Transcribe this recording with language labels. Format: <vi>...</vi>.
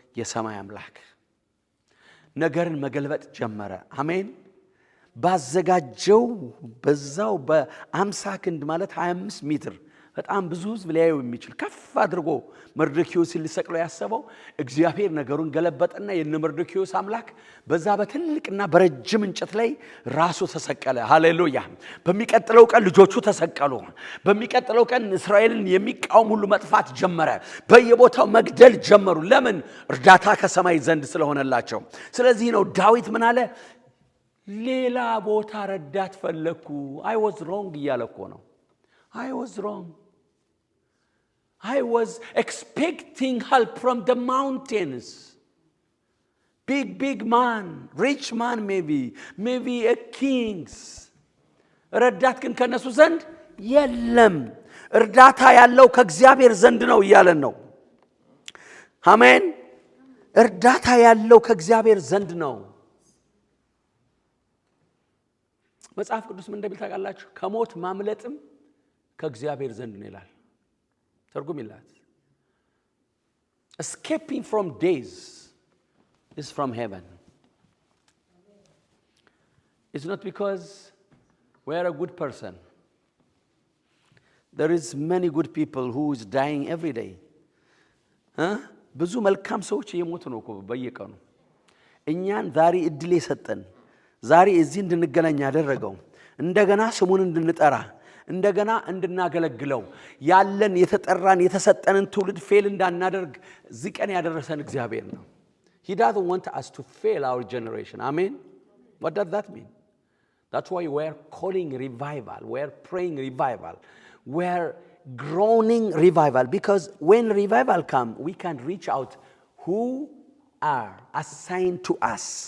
<am>የሰማይ አምላክ ነገርን መገልበጥ ጀመረ። አሜን። ባዘጋጀው በዛው በ50 ክንድ ማለት 25 ሜትር በጣም ብዙ ህዝብ ሊያየው የሚችል ከፍ አድርጎ መርዶክዮስን ሊሰቅለው ያሰበው እግዚአብሔር ነገሩን ገለበጠና የነ መርዶክዮስ አምላክ በዛ በትልቅና በረጅም እንጨት ላይ ራሱ ተሰቀለ። ሃሌሉያ። በሚቀጥለው ቀን ልጆቹ ተሰቀሉ። በሚቀጥለው ቀን እስራኤልን የሚቃወም ሁሉ መጥፋት ጀመረ። በየቦታው መግደል ጀመሩ። ለምን? እርዳታ ከሰማይ ዘንድ ስለሆነላቸው። ስለዚህ ነው ዳዊት ምን አለ? ሌላ ቦታ ረዳት ፈለኩ።</am> <en>I was wrong</en> <am>እያለ እኮ ነው። I was wrong.</am> <en>I was expecting help from the mountains. Big man, rich man maybe a kings.</en> <am>ረዳት ግን ከነሱ ዘንድ የለም። እርዳታ ያለው ከእግዚአብሔር ዘንድ ነው እያለን ነው። አሜን። እርዳታ ያለው ከእግዚአብሔር ዘንድ ነው። መጽሐፍ ቅዱስ ምን እንደሚል ታውቃላችሁ? ከሞት ማምለጥም ከእግዚአብሔር ዘንድ ነው ይላል። ትርጉም ይላል</am> <en>escaping from days is from heaven. It's not because we are a good person. There is many good people who is dying every day.</en> <am>ብዙ መልካም ሰዎች እየሞቱ ነው እኮ በየቀኑ። እኛን ዛሬ እድል የሰጠን ዛሬ እዚህ እንድንገናኝ ያደረገው እንደገና ስሙን እንድንጠራ እንደገና እንድናገለግለው ያለን የተጠራን የተሰጠንን ትውልድ ፌል እንዳናደርግ እዚህ ቀን ያደረሰን እግዚአብሔር ነው።</am> <en>He doesn't want us to fail our generation. Amen. What does that mean? That's why we're calling revival. We're praying revival. We're groaning revival. Because when revival comes, we can reach out who are assigned to us.</en>